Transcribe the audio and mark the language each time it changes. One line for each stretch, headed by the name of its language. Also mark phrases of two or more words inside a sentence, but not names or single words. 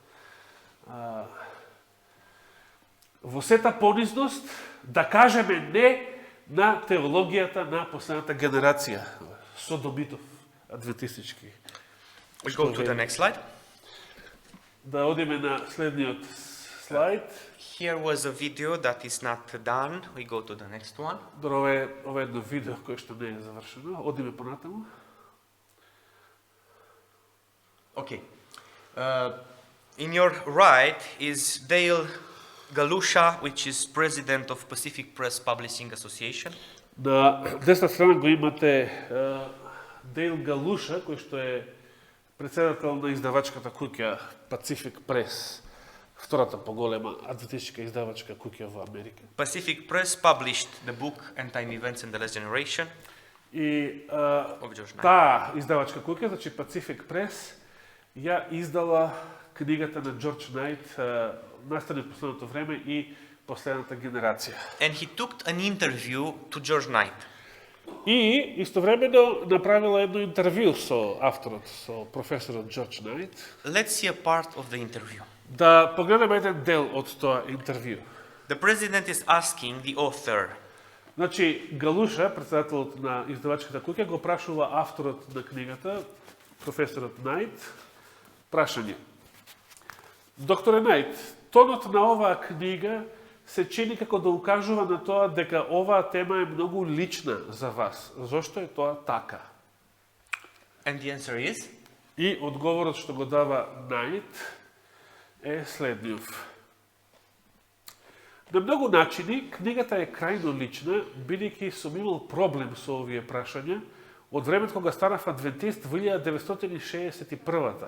Macedonian: Во сета понизност да кажеме не на теологијата на последната генерација, содомитов, адвентистички.
English: We go to the next slide.
Macedonian: Да одиме на следниот слайд.
English: Here was a video that is not done. We go to the next one.
Macedonian: Ова е едно видео кое што не е завршено. Одиме понатаму.
English: Okay. In your right is Dale Galusha, which is president of Pacific Press Publishing Association.
Macedonian: На десна страна го имате Дейл Галуша, кој што е председател на издавачката куќа Pacific Press, втората поголема адвентистичка издавачка куќа во Америка.
English: Pacific Press published the book End Time Events and the Last Generation
Macedonian: И
English: of George Knight.
Macedonian: таа издавачка куќа, значи Pacific Press, ја издала книгата на Джордж Најт, настани последното време и последната генерација.
English: And he took an interview to George Knight.
Macedonian: И истовремено направила едно интервју со авторот, со професорот Джордж Најт.
English: Let's see a part of the interview.
Macedonian: Да погледаме еден дел од тоа интервју.
English: The president is asking the author,
Macedonian: Значи, Галуша, председателот на издавачката куќа, го прашува авторот на книгата, професорот Најт, прашање. Докторе Најт, тонот на оваа книга се чини како да укажува на тоа дека оваа тема е многу лична за вас. Зошто е тоа така?
English: and the answer is,
Macedonian: И одговорот што го дава Најт е следниот. На многу начини, книгата е крајно лична, бидејќи сум имал проблем со овие прашања од времето кога станав адвентист во 1961-та.